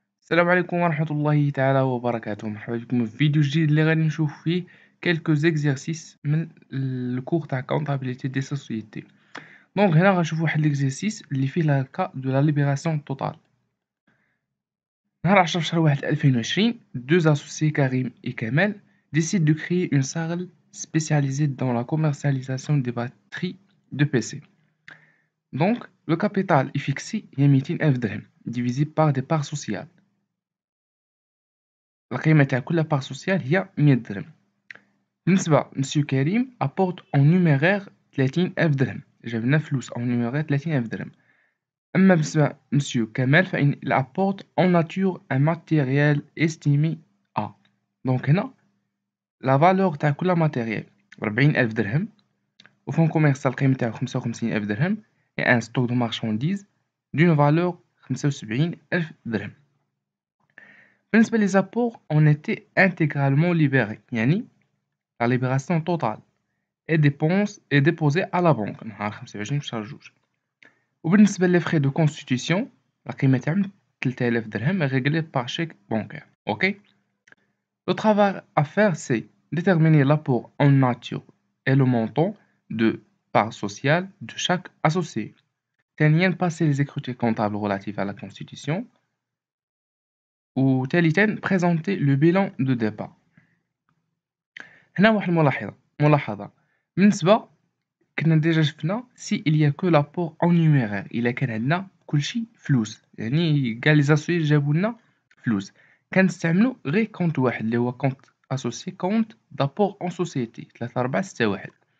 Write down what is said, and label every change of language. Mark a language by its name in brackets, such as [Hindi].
[Arabic] السلام عليكم ورحمة الله تعالى وبركاته. مرحبا بكم في فيديو جديد اللي غادي نشوف فيه [French] quelques exercices [Arabic] من الكور تاع comptabilité des sociétés. دونك هنا غنشوفو واحد l'exercice اللي فيه [French] le cas de la libération totale. [Arabic] نهار 10 شهر واحد 2020 [French] deux associés Karim et Kamal décident de créer une salle spécialisée dans la commercialisation des batteries de PC. Donc le capital est fixé هي 200,000 درهم divisé par des parts sociales. [Arabic] القيمة تاع كل part sociale هي 100 درهم. بالنسبة لمسيو كريم [French] apporte en numéraire 30,000 [Arabic] درهم، جاب لنا فلوس [French] en numéraire 30,000 [Arabic] درهم. أما بالنسبة لمسيو كمال فإن [French] il apporte en nature un matériel estimé à. [Arabic] دونك هنا لا فالور تاع كل ماتيريال 40,000 درهم، وفون كوميرسيال القيمة تاعو 55,000 درهم، [French] et un stock de marchandises d'une valeur 75,000 [Arabic] درهم. بالنسبة لي زابور [French] on était intégralement libéré، يعني la libération totale et dépense est déposée à la banque [Arabic] نهار 25 شهر جوج. وبالنسبة لي [French] frais de constitution [Arabic] القيمة تاعهم 3000 درهم [French] réglés par chèque bancaire. OK. Le travail à faire c'est déterminer l'apport en nature et le montant de part sociale de chaque associé. [Arabic] ثانيا [French] passer les écritures comptables relatives à la constitution. [Arabic] وثالثا [French] présenter le bilan de départ. [Arabic] هنا واحد الملاحظة بالنسبة كنا ديجا شفنا سي [French] il y a que l'apport en numéraire [Arabic] إلا كان عندنا كلشي فلوس، يعني كاع لي زاسوسيي جابوا لنا فلوس، كنستعملوا غير كونت واحد اللي هو كونت اسوسي كونت دابور اون سوسيتي 3 4 6 1.